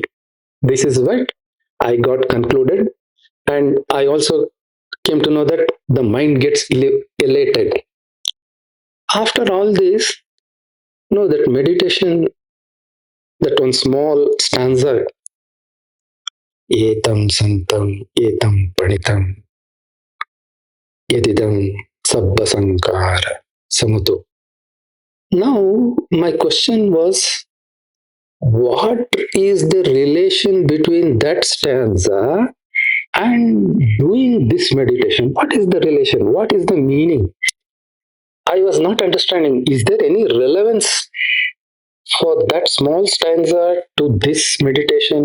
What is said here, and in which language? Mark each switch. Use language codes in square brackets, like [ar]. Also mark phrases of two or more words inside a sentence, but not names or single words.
[en] This is what I got concluded, and I also came to know that the mind gets elated after all this. That meditation, that one small stanza, [pi] etam santam etam panitam yadidam sabba sankara samuto. [en] Now my question was, what is the relation between that stanza and doing this meditation? What is the relation? What is the meaning? I was not understanding. Is there any relevance for that small stanza to this meditation?